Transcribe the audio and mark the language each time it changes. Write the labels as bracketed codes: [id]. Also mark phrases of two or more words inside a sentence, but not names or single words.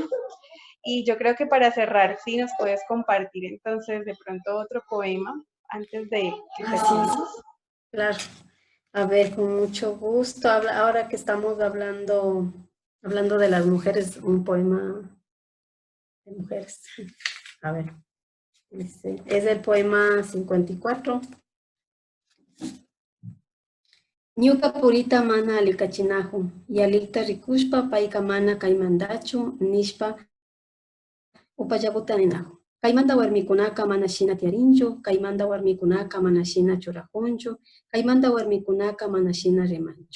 [es] Y yo creo que para cerrar, sí nos puedes compartir entonces de pronto otro poema antes de que Así es, terminemos. claro. A ver, con mucho gusto. Ahora que estamos hablando de las mujeres, un poema de mujeres. A ver, es el poema 54. [qu] Ñuka purita mana alikachinahu, yalita rikushpa paika mana kaymandachu, nishpa upallaputa ninahu. Kaymanta warmikunaka mana shina tiarinchu, kaymanta warmikunaka mana shina churajunchu, kaymanta warmikunaka mana shina rimanchu.